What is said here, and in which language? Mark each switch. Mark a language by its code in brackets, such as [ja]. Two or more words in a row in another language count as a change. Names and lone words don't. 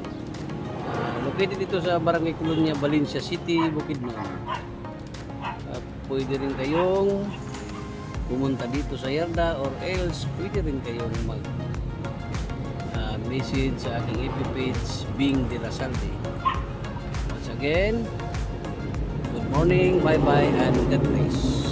[tl] Located dito sa Barangay Colonia, Valencia City, Bukidnon. Pwede rin kayong pumunta dito sa yarda [en] or else [tl] pwede rin kayong mag message sa aking FB page Bing De La Salde. [en] Once again, good morning, bye bye and God bless.